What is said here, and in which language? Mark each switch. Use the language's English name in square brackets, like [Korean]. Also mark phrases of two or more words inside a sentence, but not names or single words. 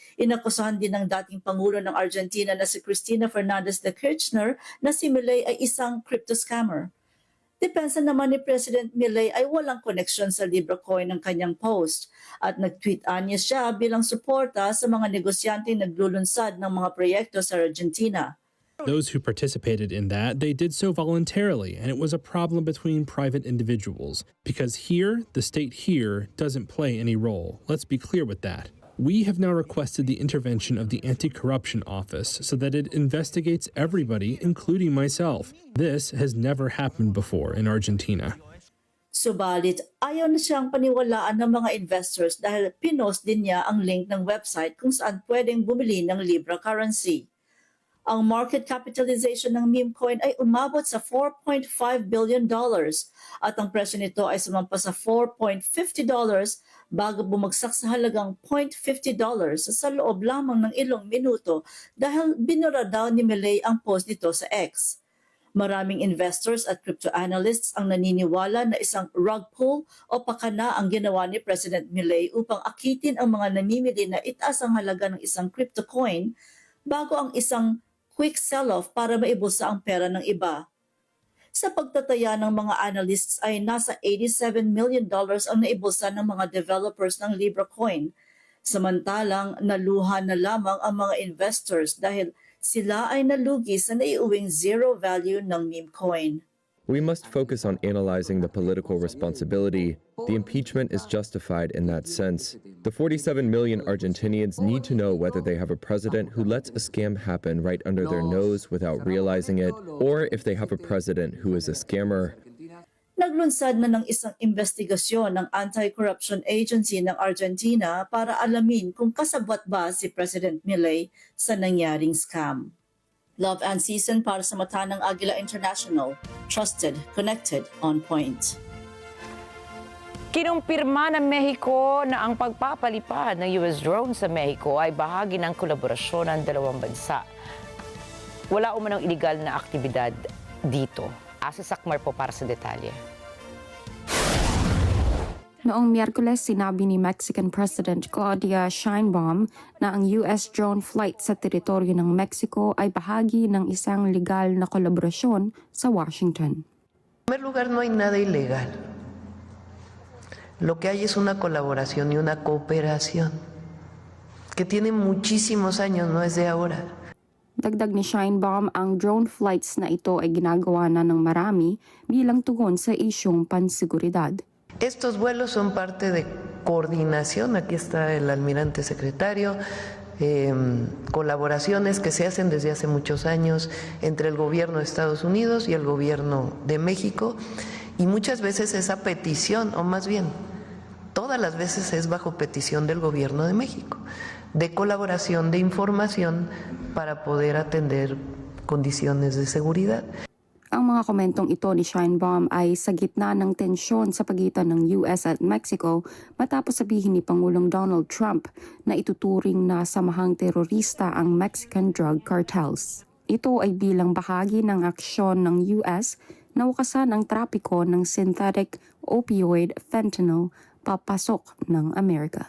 [Filipino] Inakusahan din ng dating Pangulo ng Argentina na si Cristina Fernandez de Kirchner na si Milei ay isang [English] crypto scammer. [Filipino] Depensa naman ni President Milei ay walang koneksyon sa LibraCoin ng kanyang post at nag-tweet niya siya bilang suporta sa mga negosyanteng naglulunsad ng mga proyekto sa Argentina. [English] Those who participated in that, they did so voluntarily, and it was a problem between private individuals. Because here, the state here doesn't play any role. Let's be clear with that. We have now requested the intervention of the Anti-Corruption Office so that it investigates everybody, including myself. This has never happened before in Argentina. [Filipino] Subalit, ayaw na siyang paniwalaan ng mga investors dahil pinost din niya ang link ng website kung saan pwedeng bumili ng Libra currency. Ang [English] market capitalization [Filipino] ng [English] meme coin [Filipino] ay umabot sa $4.5 billion at ang presyo nito ay sumampa sa $4.50 bago bumagsak sa halagang $0.50 sa loob lamang ng ilang minuto dahil binura daw ni Milei ang post nito sa X. Maraming investors at [English] crypto analysts [Filipino] ang naniniwala na isang [English] rug pull [Filipino] o pakana ang ginawa ni President Milei upang akitin ang mga namimili na itaas ang halaga ng isang [English] crypto coin [Filipino] bago ang isang [English] quick sell-off [Filipino] para maibusa ang pera ng iba. Sa pagtataya ng mga analysts ay nasa $87 million ang naibusa ng mga developers ng Libra coin. Samantalang naluha na lamang ang mga investors dahil sila ay nalugi sa naiuwing [English] zero value [Filipino] ng [English] meme coin. We must focus on analyzing the political responsibility. The impeachment is justified in that sense. The 47 million Argentinians need to know whether they have a president who lets a scam happen right under their nose without realizing it, or if they have a president who is a scammer. [Filipino] Naglunsad na ng isang investigasyon ng Anti-Corruption Agency ng Argentina para alamin kung kasabwat ba si President Milei sa nangyaring scam. Love and Season para sa mata ng Agila International. [English] Trusted, connected, on point. [Filipino] Kinumpirma ng Mexico na ang pagpapalipad ng US drone sa Mexico ay bahagi ng kolaborasyon ng dalawang bansa. Wala umanong iligal na aktibidad dito. Asa Sakmar po para sa detalye. Noong Miyerkules, sinabi ni Mexican President Claudia Sheinbaum na ang [English] US drone flight [Filipino] sa teritoryo ng Mexico ay bahagi ng isang legal na kolaborasyon sa Washington. [Spanish] En primer lugar, no hay nada ilegal. Lo que hay es una colaboración y una cooperación que tiene muchísimos años, no es de ahora. [Filipino] Dagdag ni Sheinbaum, ang [English] drone flights [Filipino] na ito ay ginagawa na ng marami bilang tugon sa isyong pansiguridad. [Spanish] Estos vuelos son parte de coordinación, aquí está el almirante secretario, colaboraciones que se hacen desde hace muchos años entre el gobierno de Estados Unidos y el gobierno de México, y muchas veces esa petición, o más bien, todas las veces es bajo petición del gobierno de México, de colaboración, de información para poder atender condiciones de seguridad. [Filipino] Ang mga komentong ito ni Sheinbaum ay sa gitna ng tensyon sa pagitan ng US at Mexico matapos sabihin ni Pangulong Donald Trump na ituturing na samahang terorista ang [English] Mexican drug cartels. [Filipino] Ito ay bilang bahagi ng aksyon ng US na wakasan ang trapiko ng [English] synthetic opioid fentanyl [Filipino] papasok ng Amerika.